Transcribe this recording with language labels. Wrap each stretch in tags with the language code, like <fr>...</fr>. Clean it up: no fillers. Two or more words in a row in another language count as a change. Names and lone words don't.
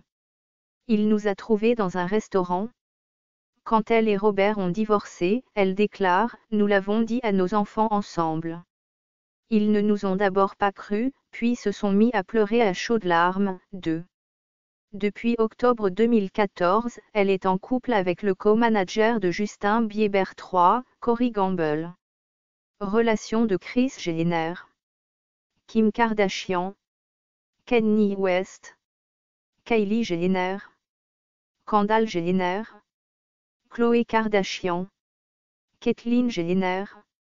<fr>Il nous a trouvés dans un restaurant. Quand elle et Robert ont divorcé, elle déclare, nous l'avons dit à nos enfants ensemble. Ils ne nous ont d'abord pas cru, puis se sont mis à pleurer à chaudes larmes. 2. Depuis octobre 2014, elle est en couple avec le co-manager de Justin Bieber 3, Corey Gamble. Relation de Kris Jenner. Kim Kardashian. Kanye West. Kylie Jenner. Kendall Jenner. Khloé Kardashian. Caitlyn Jenner.</fr>